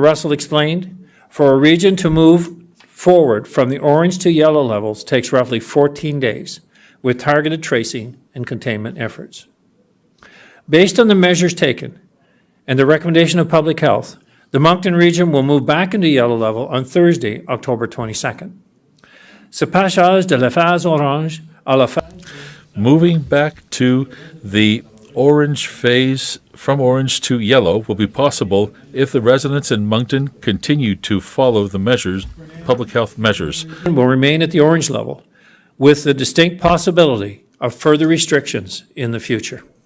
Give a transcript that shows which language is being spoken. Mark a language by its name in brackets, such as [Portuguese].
[English] Russell explained, for a region to move forward from the orange to yellow levels takes roughly 14 days, with targeted tracing and containment efforts. Based on the measures taken and the recommendation of public health, the Moncton region will move back into yellow level on Thursday, October 22nd. [French] Ce passage de la phase orange à la phase... [English] Moving back to the orange phase from orange to yellow will be possible if the residents in Moncton continue to follow the measures, public health measures. will remain at the orange level with the distinct possibility of further restrictions in the future.